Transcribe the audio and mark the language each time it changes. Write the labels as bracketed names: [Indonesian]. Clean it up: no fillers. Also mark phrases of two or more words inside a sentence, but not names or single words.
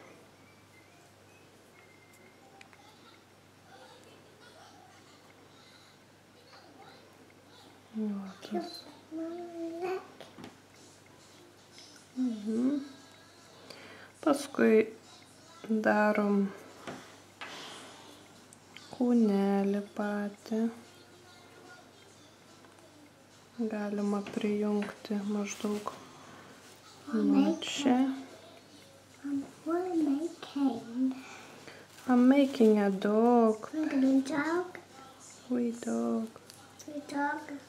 [Lithuanian] Paskui darom kūnelį patį. Galima prijungti maždaug nuo čia. [English] I'm making a dog. Making a dog? Sweet dog. Sweet dog?